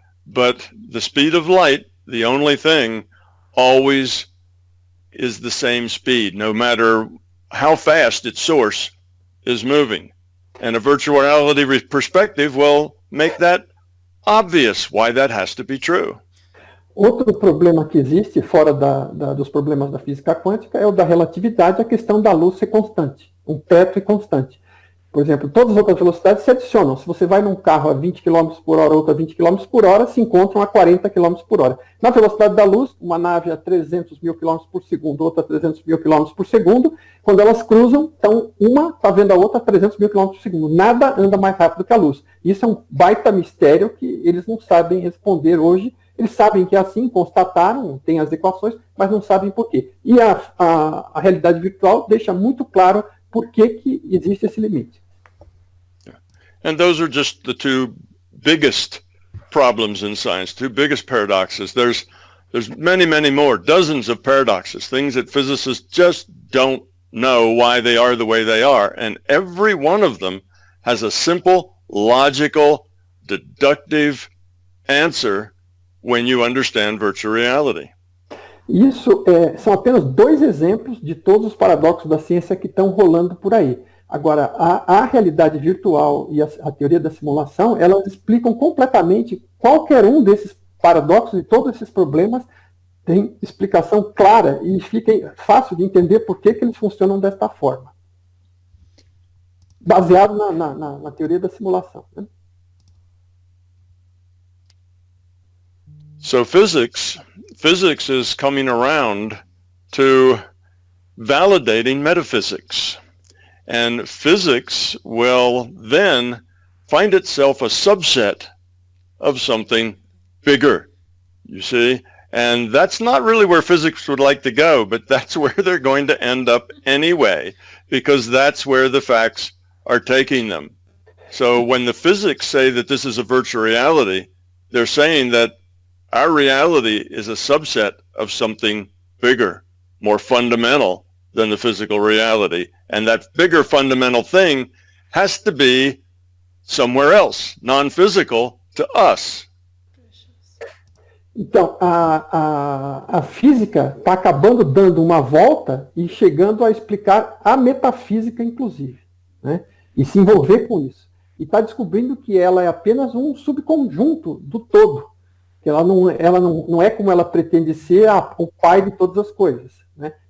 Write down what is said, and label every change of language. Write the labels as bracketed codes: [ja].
[en] But the speed of light, the only thing, always is the same speed, no matter how fast its source is moving. And a virtual reality perspective will make that obvious why that has to be true. [pt] Outro problema que existe, fora dos problemas da física quântica, é o da relatividade, a questão da luz ser constante, um teto e constante. Por exemplo, todas as outras velocidades se adicionam. Se você vai num carro a 20 km por hora, outro a 20 km por hora, se encontram a 40 km por hora. Na velocidade da luz, uma nave a 300 mil km por segundo, outra a 300 mil km por segundo, quando elas cruzam, então uma está vendo a outra a 300 mil km por segundo. Nada anda mais rápido que a luz. Isso é um baita mistério que eles não sabem responder hoje. Eles sabem que é assim, constataram, tem as equações, mas não sabem por quê. E a realidade virtual deixa muito claro por que existe esse limite. [en] And those are just the two biggest problems in science, two biggest paradoxes. There's many, many more, dozens of paradoxes, things that physicists just don't know why they are the way they are. And every one of them has a simple, logical, deductive answer when you understand virtual reality. [pt] Isso são apenas dois exemplos de todos os paradoxos da ciência que estão rolando por aí. Agora, a realidade virtual e a teoria da simulação, elas explicam completamente qualquer um desses paradoxos e todos esses problemas tem explicação clara e fica fácil de entender por que eles funcionam desta forma. Baseado na teoria da simulação. Né? [en] So physics is coming around to validating metaphysics. And physics will then find itself a subset of something bigger, you see? And that's not really where physics would like to go, but that's where they're going to end up anyway, because that's where the facts are taking them. So when the physics say that this is a virtual reality, they're saying that our reality is a subset of something bigger, more fundamental than the physical reality. And that bigger fundamental thing has to be somewhere else, non-physical to us. [pt] Então, a física está acabando dando uma volta e chegando a explicar a metafísica, inclusive, né? E se envolver com isso. E está descobrindo que ela é apenas um subconjunto do todo. Que ela não é como ela pretende ser o pai de todas as coisas, né?